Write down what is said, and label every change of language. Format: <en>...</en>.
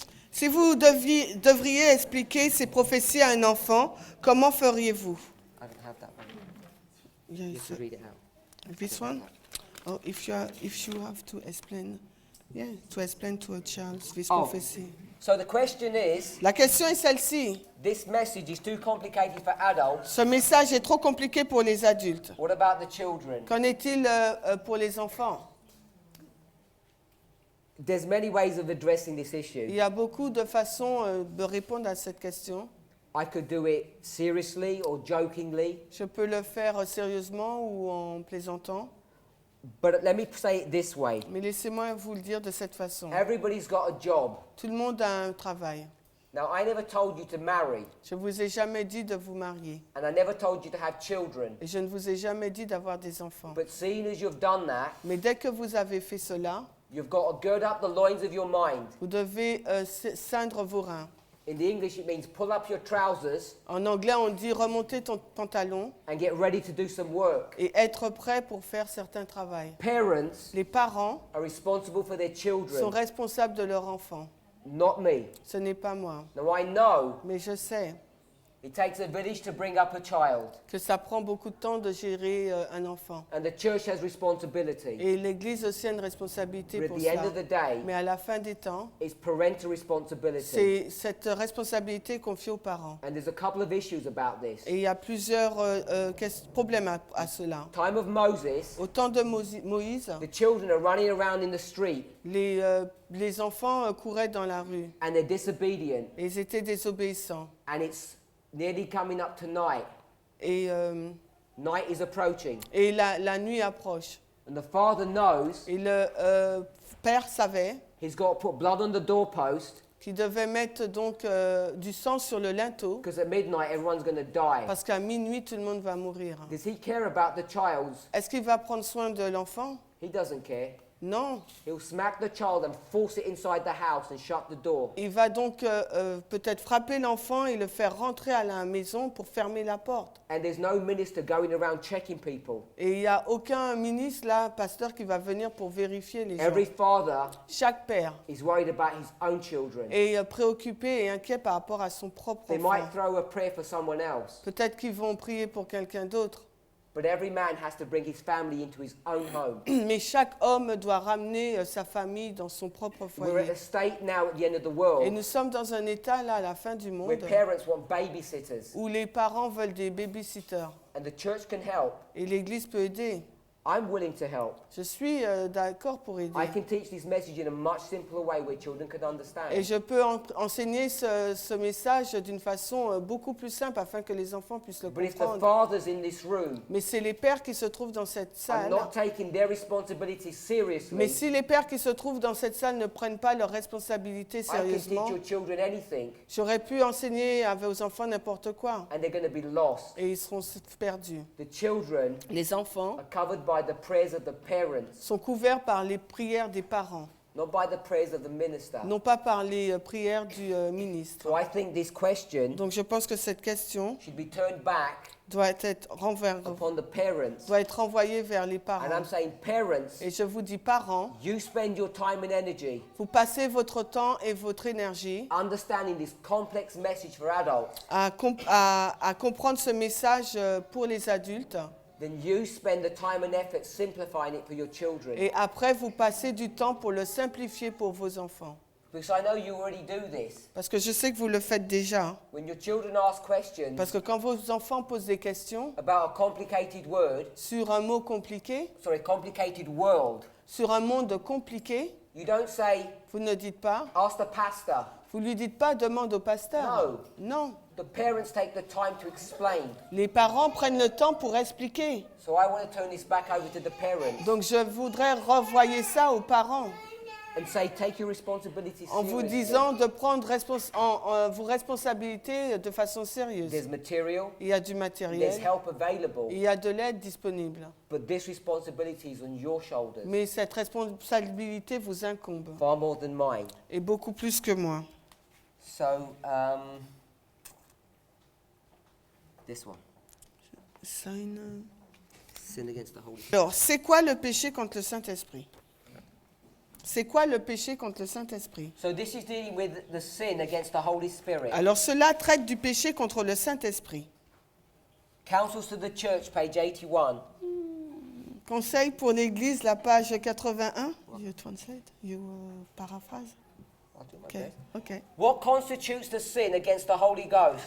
<fr>Si vous devriez expliquer ces prophéties à un enfant, comment feriez-vous?</fr> <en>I don't have that one. You Yes. have to read it out. This one? Oh, if you have to explain, to explain to a child this Oh. prophecy. So the question is,</en> <fr>La question est celle-ci.</fr> <en>this message is too complicated for adults.</en> <fr>Ce message est trop compliqué pour les adultes.</fr> <en>What about the children?</en> <fr>Qu'en est-il pour les enfants?</fr> <en>There's many ways of addressing this</en> <fr>Il</fr> <en>issue.</en> <fr>y a beaucoup de façons de répondre à cette question.</fr> <en>I could do it seriously or jokingly,</en> <fr>Je peux le faire sérieusement ou en plaisantant,</fr> <en>but let me say it this way.</en> <fr>mais laissez-moi vous le dire de cette façon.</fr> <en>Everybody's got a job.</en> <fr>Tout le monde a un travail.</fr> <en>Now, I never told you to marry,</en> <fr>Je ne vous ai jamais dit de vous marier.</fr> <en>and I never told you to have children.</en> <fr>Et je ne vous ai jamais dit d'avoir des enfants.</fr> <en>But seeing as you've done that,</en> <fr>Mais dès que vous avez fait cela,</fr> <en>you've got to gird up the loins of your mind.</en> <fr>vous devez ceindre vos reins.</fr> <en>In the English, it means pull up your trousers</en> <fr>En anglais, on dit remonter ton pantalon</fr> <en>and get ready to do some work.</en> <fr>et être prêt pour faire certains travaux.</fr> <en>Parents</en> <fr>Les parents</fr> <en>are responsible for their</en> <fr>sont</fr> <en>children,</en> <fr>responsables de leur enfant.</fr> <en>not me.</en> <fr>Ce n'est pas moi.</fr> <en>Now, I know</en> <fr>Mais je sais</fr> <en>it takes a village to bring up a child,</en> <fr>que ça prend beaucoup de temps de gérer un enfant.</fr> <en>and the church has responsibility.</en> <fr>Et l'Église aussi a une responsabilité</fr> <en>But at</en> <fr>pour</fr> <en>the end</en> <fr>ça.</fr> <en>of the day,</en> <fr>Mais à la fin des temps,</fr> <en>it's parental responsibility.</en> <fr>c'est cette responsabilité confiée aux parents.</fr> <en>And there's a couple of issues about this.</en> <fr>Et il y a plusieurs problèmes à cela.</fr> <en>Time of Moses,</en> <fr>Au temps de Moïse,</fr> <en>the children are running around in the street</en> <fr>les enfants couraient dans la rue.</fr> <en>and they're disobedient,</en> <fr>Et ils étaient désobéissants.</fr> <en>and it's nearly coming up to night.</en> <fr>Et</fr> <en>Night is approaching,</en> <fr>la nuit approche.</fr> <en>and the father knows</en> <fr>Et le père savait</fr> <en>he's got to put blood on the doorpost</en> <fr>qui devait mettre donc du sang sur le linteau,</fr> <en>because at midnight everyone's going to die.</en> <fr>parce qu'à minuit, tout le monde va mourir.</fr> <en>Does he care about the child?</en> <fr>Est-ce qu'il va prendre soin de l'enfant?</fr> <en>He doesn't care.</en> <fr>Non.</fr> <en>He'll smack the child and force it inside the house and shut the door.</en> <fr>Il va donc peut-être frapper l'enfant et le faire rentrer à la maison pour fermer la porte.</fr> <en>And there's no minister going around checking people.</en> <fr>Et il n'y a aucun ministre, là, pasteur, qui va venir pour vérifier les gens.</fr> <en>Every father</en> <fr>Chaque père</fr> <en>is worried about his own children.</en> <fr>est préoccupé et inquiet par rapport à son propre</fr> <en>They</en> <fr>enfant.</fr> <en>might throw a prayer for someone else,</en> <fr>Peut-être qu'ils vont prier pour quelqu'un d'autre.</fr> <en>but every man has to bring his family into his own home.</en> <fr>Mais chaque homme doit ramener sa famille dans son propre</fr> <en>We're</en> <fr>foyer.</fr> <en>at a state now at the end of the</en> <fr>Et</fr> <en>world</en> <fr>nous sommes dans un état, là, à la fin du</fr> <en>where</en> <fr>monde,</fr> <en>parents want babysitters,</en> <fr>où les parents veulent des babysitters.</fr> <en>and the church can help.</en> <fr>Et l'Église peut aider.</fr> <en>I'm willing to help.</en> <fr>Je suis d'accord pour aider.</fr> <en>I can teach this message in a much simpler way where children can</en> <fr>Et</fr> <en>understand.</en> <fr>je peux enseigner ce message d'une façon beaucoup plus simple afin que les enfants puissent le</fr> <en>But if the</en> <fr>comprendre.</fr> <en>fathers in this room</en> <fr>Mais c'est les pères qui se trouvent dans cette</fr> <en>are</en> <fr>salle.</fr> <en>not taking their responsibilities</en> <fr>Mais</fr> <en>seriously,</en> <fr>si les pères qui se trouvent dans cette salle ne prennent pas leurs responsabilités</fr> <en>I can teach</en> <fr>sérieusement,</fr> <en>your children anything,</en> <fr>j'aurais pu enseigner à vos enfants n'importe quoi.</fr> <en>and they're going to be lost.</en> <fr>Et ils seront perdus.</fr> <en>The children</en> <fr>Les enfants</fr> <en>are covered by the prayers of the parents,</en> <fr>sont couverts par les prières des parents,</fr> <en>not by the prayers of the minister.</en> <fr>non pas par les prières du ministre.</fr> <en>So I think this question</en> <fr>Donc je pense que cette question</fr> <en>should be turned back</en> <fr>doit être</fr> <en>upon the parents.</en> <fr>doit être renvoyée vers les</fr> <en>And</en> <fr>parents.</fr> <en>I'm saying, parents,</en> <fr>Et je vous dis, parents,</fr> <en>you spend your time and energy</en> <fr>vous passez votre temps et votre énergie</fr> <en>understanding this complex message for adults.</en> <fr>à comprendre ce message pour les adultes.</fr> <en>Then you spend the time and effort simplifying it for your children.</en> <fr>Et après, vous passez du temps pour le simplifier pour vos enfants.</fr> <en>Because I know you already do this.</en> <fr>Parce que je sais que vous le faites déjà.</fr> <en>When your children ask questions</en> <fr>Parce que quand vos enfants posent des questions</fr> <en>about a complicated word,</en> <fr>sur un mot compliqué,</fr> <en>complicated world,</en> <fr>sur un monde compliqué,</fr> <en>you don't say,</en> <fr>vous ne dites pas,</fr> <en>ask the pastor.</en> <fr>vous ne lui dites pas, demande au pasteur. Non.</fr> <en>The parents take the time to explain.</en> <fr>Les parents prennent le temps pour expliquer.</fr> <en>So I want to turn this back over to the parents</en> <fr>Donc je voudrais renvoyer ça aux parents</fr> <en>and say, take your responsibilities</en> <fr>en vous</fr> <en>seriously.</en> <fr>disant de prendre vos responsabilités de façon sérieuse.</fr> <en>There's material,</en> <fr>Il y a du</fr> <en>there's</en> <fr>matériel,</fr> <en>help available,</en> <fr>il y a de l'aide disponible.</fr> <en>but this responsibility is on your shoulders</en> <fr>Mais cette responsabilité vous incombe,</fr> <en>far more than mine.</en> <fr>et beaucoup plus que moi.</fr> <en>So, this one, sin against the Holy Spirit.</en> <fr>Alors, c'est quoi le péché contre le Saint-Esprit? C'est quoi le péché contre le Saint-Esprit?</fr> <en>So this is dealing with the sin against the Holy Spirit.</en> <fr>Alors, cela traite du péché contre le Saint-Esprit.</fr> <en>Counsels to the Church, page 81.</en> <fr>Conseil pour l'Église, la page 81.</fr> <en>You translate? You paraphrase? I'll do my Okay. best. Okay. What constitutes the sin against the Holy Ghost?</en>